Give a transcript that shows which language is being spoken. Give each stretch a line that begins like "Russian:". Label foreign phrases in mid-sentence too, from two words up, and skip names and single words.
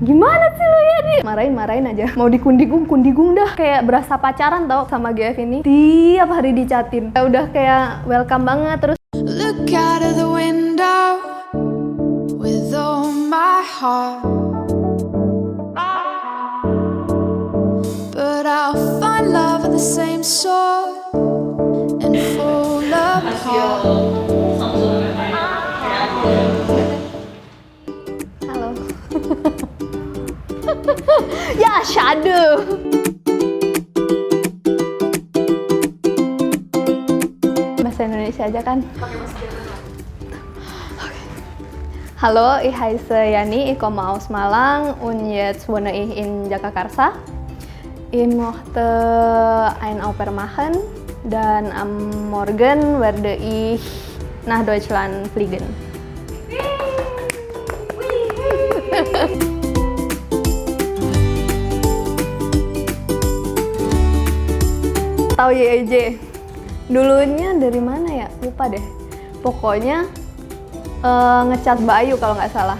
Indonesian: Gimana sih lo ya nih? Marahin aja. Mau kundigung dah. Kayak berasa pacaran tau sama GF ini. Tiap hari dicatin. Udah kayak welcome banget terus.
English: Look out of the window with all my heart, but I'll find love of the same sort and fall apart.
Indonesian: Halo. Ya, shadow. Bahasa Indonesia aja kan?
German: Hallo, ich heiße Yani, ich komme aus Malang und jetzt wohne ich in Jakarta. Ich möchte ein Au pair machen dan am Morgen werde ich nach Deutschland fliegen.
Indonesian: Tahu YIJ? Dulunya dari mana ya? Lupa deh. Pokoknya ngecat Mbak Ayu kalau nggak salah.